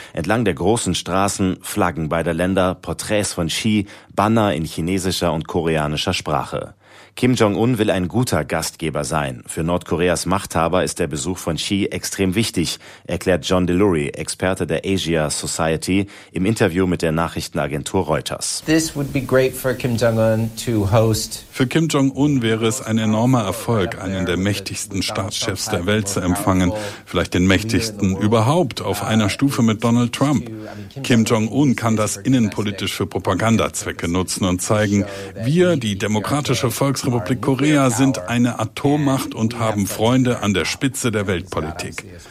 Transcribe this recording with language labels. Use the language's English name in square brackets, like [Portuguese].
[German] Entlang der großen Straßen, Flaggen beider Länder, Porträts von Xi, Banner in chinesischer und koreanischer Sprache. Kim Jong-un will ein guter Gastgeber sein. Für Nordkoreas Machthaber ist der Besuch von Xi extrem wichtig, erklärt John DeLury, Experte der Asia Society, im Interview mit der Nachrichtenagentur Reuters. [English] This would be great for Kim Jong-un to host. [German] Für Kim Jong-un wäre es ein enormer Erfolg, einen der mächtigsten Staatschefs der Welt zu empfangen, vielleicht den mächtigsten überhaupt, auf einer Stufe mit Donald Trump. Kim Jong-un kann das innenpolitisch für Propagandazwecke nutzen und zeigen, wir, die demokratische Volksrepublik Korea, sind eine Atommacht und haben Freunde an der Spitze der Weltpolitik.